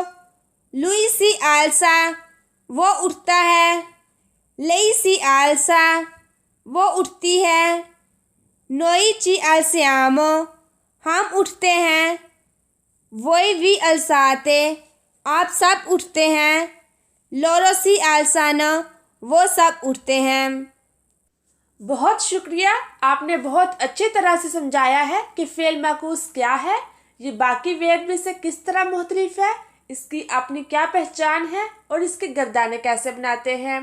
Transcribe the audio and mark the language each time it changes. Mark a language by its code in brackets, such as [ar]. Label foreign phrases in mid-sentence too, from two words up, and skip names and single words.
[it] Lui si alza, [hi] वो उठता है। [it] Lei si alza, [hi] वो उठती है। [it] Noi ci alziamo, [hi] हम उठते हैं। [it] Voi vi alzate, [hi] आप सब उठते हैं। [it] Loro si alzano, [hi] वो सब उठते हैं। बहुत शुक्रिया, आपने बहुत अच्छी तरह से समझाया है कि फ़ेल माकूस क्या है, ये बाकी वर्ब में से किस तरह मुख्तलिफ है, इसकी अपनी क्या पहचान है और इसके गर्दाने कैसे बनाते हैं।